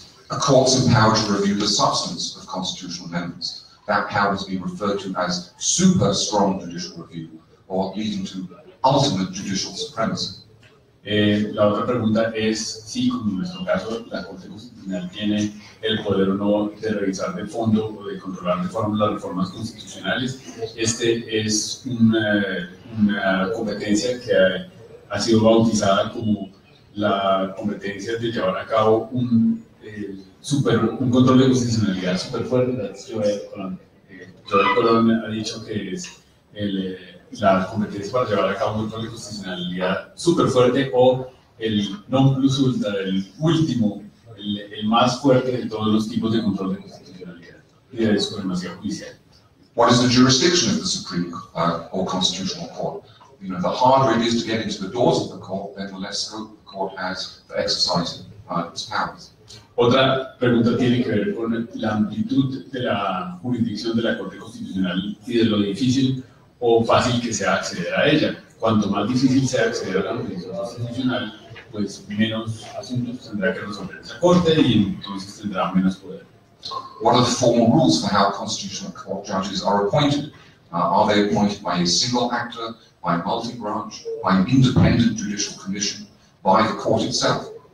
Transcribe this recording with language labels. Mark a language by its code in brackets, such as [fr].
[en] A court's empowered to review the substance of constitutional amendments. That power has been referred to as super strong judicial review, or leading to ultimate judicial supremacy. [es] La otra pregunta es si, como en nuestro caso, la Corte Constitucional tiene el poder o no de revisar de fondo o de controlar de forma las reformas constitucionales. Este es una competencia que ha sido bautizada como la competencia de llevar a cabo un control de constitucionalidad súper fuerte. Joel Colón ha dicho que es la competencia para llevar a cabo un control de constitucionalidad súper fuerte o el non plus ultra, el último, el más fuerte de todos los tipos de control de constitucionalidad y de supremacía judicial. [en] What is the jurisdiction of the Supreme or Constitutional Court? You know, the harder it is to get into the doors of the court, then the less scope the court has for exercising its powers. [es] Otra pregunta tiene que ver con la amplitud de la jurisdicción de la Corte Constitucional y de lo difícil o fácil que sea acceder a ella. Cuanto más difícil sea acceder a la jurisdicción constitucional, pues menos asuntos tendrá que resolver esa Corte y entonces tendrá menos poder. [en] What are the formal rules for how constitutional court judges are appointed? Are they appointed by a single actor, by a multi-branch, by an independent judicial commission, by the court itself?